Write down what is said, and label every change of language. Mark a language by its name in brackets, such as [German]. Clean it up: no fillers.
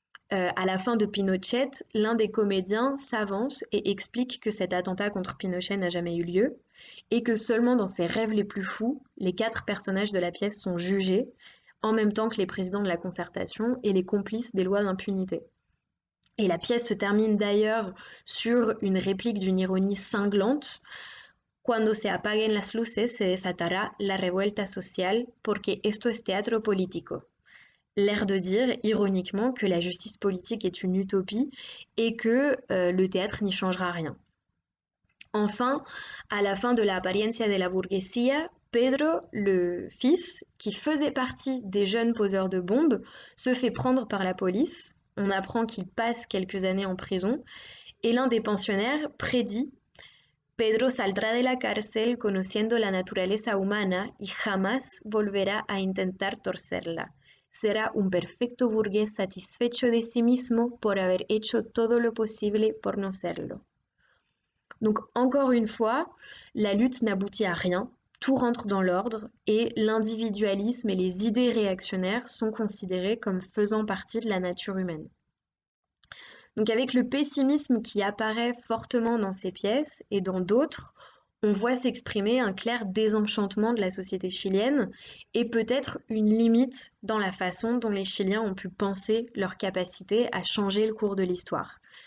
[French] À la fin de Pinochet, l'un des comédiens s'avance et explique que cet attentat contre Pinochet n'a jamais eu lieu et que seulement dans ses rêves les plus fous, les 4 personnages de la pièce sont jugés, en même temps que les présidents de la concertation et les complices des lois d'impunité. Et la pièce se termine d'ailleurs sur une réplique d'une ironie cinglante. [Spanish] Cuando se apaguen las luces se desatará la revuelta social porque esto es teatro político. [French] L'air de dire, ironiquement, que la justice politique est une utopie et que le théâtre n'y changera rien. Enfin, à la fin de la Apariencia de la Burguesía, Pedro, le fils, qui faisait partie des jeunes poseurs de bombes, se fait prendre par la police. On apprend qu'il passe quelques années en prison et l'un des pensionnaires prédit: [Spanish] Pedro saldrá de la cárcel conociendo la naturaleza humana y jamás volverá a intentar torcerla. Será un perfecto burgués satisfecho de sí mismo por haber hecho todo lo posible por no serlo. [French] Donc encore une fois, la lutte n'aboutit à rien, tout rentre dans l'ordre et l'individualisme et les idées réactionnaires sont considérés comme faisant partie de la nature humaine. Donc avec le pessimisme qui apparaît fortement dans ces pièces et dans d'autres, on voit s'exprimer un clair désenchantement de la société chilienne et peut-être une limite dans la façon dont les Chiliens ont pu penser leur capacité à changer le cours de l'histoire.